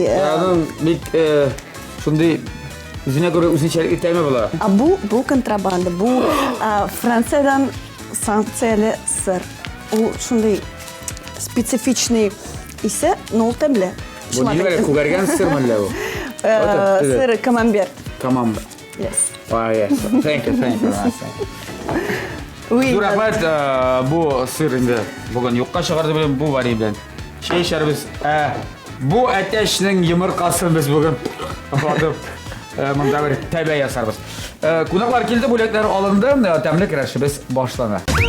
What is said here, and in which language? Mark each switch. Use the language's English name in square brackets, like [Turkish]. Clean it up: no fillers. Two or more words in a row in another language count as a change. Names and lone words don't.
[Tatar] Аның бик шундый үзенә күрә үзенчәлекле тәме була. Бу контрабанда. Бу Франциядән санкцияле сыр. Ул шундый специфичный исе, но ул тәмле. Бу нигә күгәргән сырмы әллә бу? Сыр камамбер. Камамбер. [English] Yes. Yes. Thank you. [French] Oui. [Tatar] Зур рәхмәт, бу сыр инде бүген юкка чыгарды белән бу вари белән. Чәй эчәрбез. Бу әтәшнең йомыркасын без бүген атып монда бер тәбә ясарбыз. Кунаклар килде, бүләкләр алынды, тәмле көрәшебез башлана.